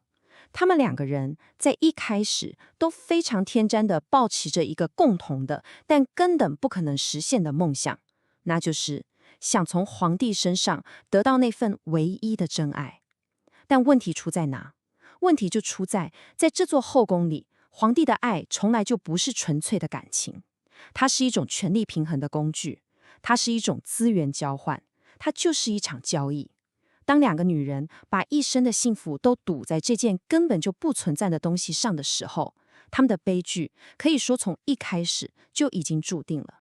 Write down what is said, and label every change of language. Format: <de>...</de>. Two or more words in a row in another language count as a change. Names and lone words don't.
<zh>他們兩個人在一開始都非常天真的抱持着一個共同的但根本不可能實現的夢想，那就是想從皇帝身上得到那份唯一的真愛。但問題出在哪？問題就出在這座後宮裡，皇帝的愛從來就不是純粹的感情，它是一種權力平衡的工具，它是一種資源交換，它就是一場交易。當兩個女人把一生的幸福都賭在這件根本就不存在的東西上的時候，他們的悲劇可以說從一開始就已經注定了。</zh>